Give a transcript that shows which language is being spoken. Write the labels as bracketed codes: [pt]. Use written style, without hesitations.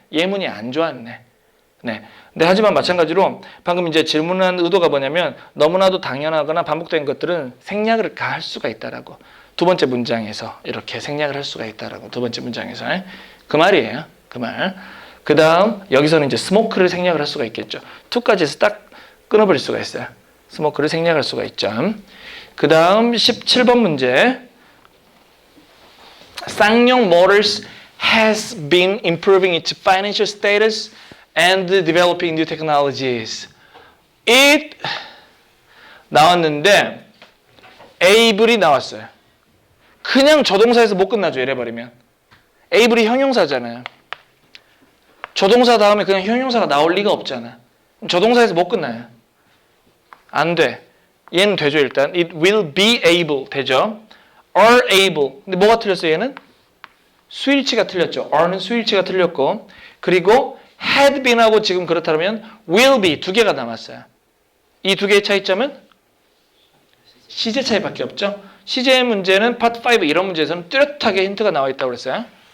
[ko] 예문이 안 좋았네. 네. 근데 하지만 마찬가지로 방금 이제 질문한 의도가 뭐냐면 너무나도 당연하거나 반복된 것들은 생략을 할 수가 있다라고. 두 번째 문장에서 이렇게 생략을 할 수가 있다라고. 두 번째 문장에서 그 말이에요. 그 말. 그 다음 여기서는 이제 smoke를 생략을 할 수가 있겠죠. to까지 해서 딱 끊어버릴 수가 있어요. smoke를 생략할 수가 있죠. 그 다음 17번 문제. [en] 쌍용 Motors has been improving its financial status and developing new technologies. [ko] It 나왔는데 able이 나왔어요. 그냥 조동사에서 못 끝나죠. 이래 버리면. able이 형용사잖아요. 조동사 다음에 그냥 형용사가 나올 리가 없잖아. 조동사에서 못 끝나요. 안 돼. 얘는 되죠 일단. [en] It will be able [ko] 되죠. [en] are able. [ko] 근데 뭐가 틀렸어요 얘는? 수일치가 틀렸죠. are는 수일치가 틀렸고 그리고 had been하고 지금 그렇다면 will be 두 개가 남았어요. 이 두 개의 차이점은 시제 차이밖에 없죠. 시제의 문제는 part 5 이런 문제에서는 뚜렷하게 힌트가 나와 있다고 그랬어요.